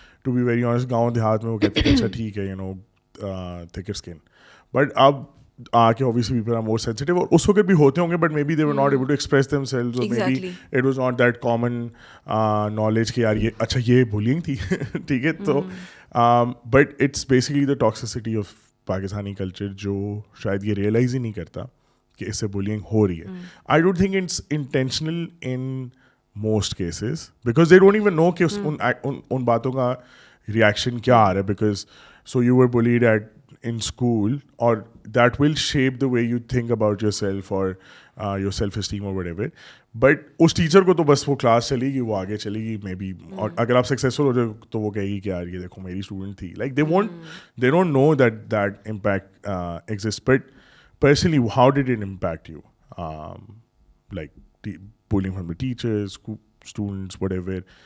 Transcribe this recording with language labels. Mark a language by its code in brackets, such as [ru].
[en] to be very honest [ur] گاؤں دیہات میں وہ کہتے ہیں اچھا ٹھیک ہے [en] you know thicker skin, but [ur] اب آ کے [en] obviously people are more sensitive, [ur] اور اس وقت بھی ہوتے ہوں گے [en] but may be they were not able to express themselves, or maybe it was not that common knowledge [ur] کہ یار یہ اچھا یہ [en] bullying تھی, ٹھیک ہے. [ur] تو [en] but it's basically the toxicity of [ur] Pakistani culture جو شاید یہ ریئلائز ہی نہیں کرتا کہ اس سے bullying ہو رہی ہے. [en] I don't think it's intentional in most cases because they don't even know [ur] کہ ان باتوں کا reaction کیا آ رہا ہے, [en] because so you were bullied in school, or that will shape the way you think about yourself or your self-esteem or whatever. [ur] But اس teacher کو تو بس وہ کلاس چلے گی, وہ آگے چلے گی مے بی, اور اگر آپ سکسیزفل ہو جائے تو وہ کہے گی کہ یار یہ دیکھو میری اسٹوڈنٹ تھی. [en] Like they don't know that impact exists. But personally, how did it impact you? Like bullying from the teachers, students, whatever.